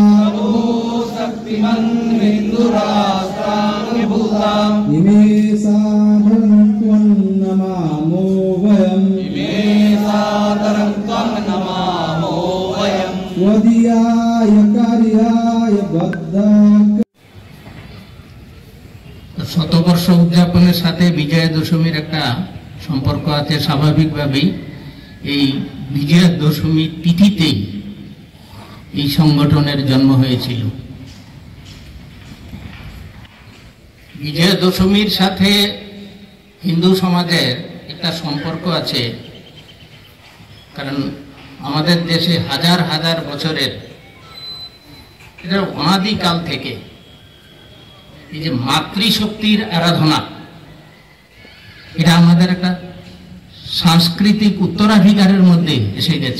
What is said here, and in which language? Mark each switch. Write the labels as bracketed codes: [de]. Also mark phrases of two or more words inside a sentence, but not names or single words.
[sa] इमे साधनं त्वं नमामो वयम् स्वदीयाय कार्याय बद्धाक। [bn] শতবর্ষ উদযাপনের সাথে বিজয়া দশমীর একটা সম্পর্ক আছে। স্বাভাবিকভাবেই এই বিজয়া দশমীর তিথিতেই এই সংগঠনের জন্ম হয়েছিল। বিজয়া দশমীর সাথে হিন্দু সমাজের একটা সম্পর্ক আছে, কারণ আমাদের দেশে হাজার হাজার বছরের এটা অনাদিকাল থেকে এই যে মাতৃশক্তির আরাধনা, এটা আমাদের একটা সাংস্কৃতিক উত্তরাধিকারের মধ্যে এসে গেছে।